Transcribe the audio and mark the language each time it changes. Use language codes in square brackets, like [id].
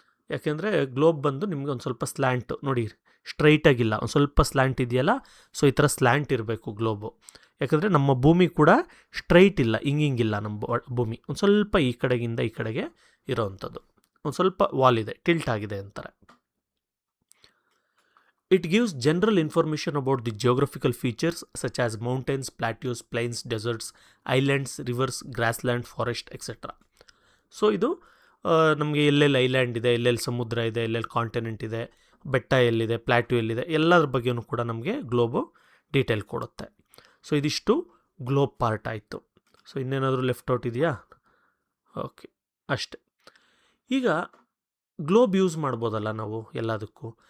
[kn] ಯಾಕೆಂದರೆ ಗ್ಲೋಬ್ ಬಂದು ನಿಮಗೆ ಒಂದು ಸ್ವಲ್ಪ ಸ್ಲ್ಯಾಂಟ್ ನೋಡಿ, ಸ್ಟ್ರೈಟಾಗಿಲ್ಲ, ಒಂದು ಸ್ವಲ್ಪ ಸ್ಲ್ಯಾಂಟ್ ಇದೆಯಲ್ಲ. ಸೊ ಈ ಥರ ಸ್ಲ್ಯಾಂಟ್ ಇರಬೇಕು ಗ್ಲೋಬು. ಯಾಕಂದರೆ ನಮ್ಮ ಭೂಮಿ ಕೂಡ ಸ್ಟ್ರೈಟ್ ಇಲ್ಲ, ಹಿಂಗಿಲ್ಲ ನಮ್ಮ ಭೂಮಿ, ಒಂದು ಸ್ವಲ್ಪ ಈ ಕಡೆಗಿಂದ ಈ ಕಡೆಗೆ ಇರೋವಂಥದ್ದು, ಒಂದು ಸ್ವಲ್ಪ ವಾಲ್ ಇದೆ, ಟಿಲ್ಟ್ ಆಗಿದೆ ಅಂತಾರೆ. [en] It gives general information about the geographical features such as mountains, plateaus, plains, deserts, islands, rivers, grassland, forest, etc. [kn] So ಇದು ನಮಗೆ ಎಲ್ಲೆಲ್ಲಿ ಐಲ್ಯಾಂಡ್ ಇದೆ, ಎಲ್ಲೆಲ್ಲಿ ಸಮುದ್ರ ಇದೆ, ಎಲ್ಲೆಲ್ಲಿ ಕಾಂಟಿನೆಂಟ್ ಇದೆ, ಬೆಟ್ಟ ಎಲ್ಲಿದೆ, ಪ್ಲ್ಯಾಟ್ಯೂ ಎಲ್ಲಿದೆ, ಎಲ್ಲದ್ರ ಬಗ್ಗೆಯೂ ಕೂಡ ನಮಗೆ ಗ್ಲೋಬು ಡೀಟೇಲ್ ಕೊಡುತ್ತೆ. ಸೊ ಇದಿಷ್ಟು ಗ್ಲೋಬ್ ಪಾರ್ಟ್ ಆಯಿತು. ಸೊ ಇನ್ನೇನಾದರೂ ಲೆಫ್ಟ್ ಔಟ್ ಇದೆಯಾ? ಓಕೆ, ಅಷ್ಟೆ. ಈಗ ಗ್ಲೋಬ್ ಯೂಸ್ ಮಾಡ್ಬೋದಲ್ಲ ನಾವು ಎಲ್ಲದಕ್ಕೂ.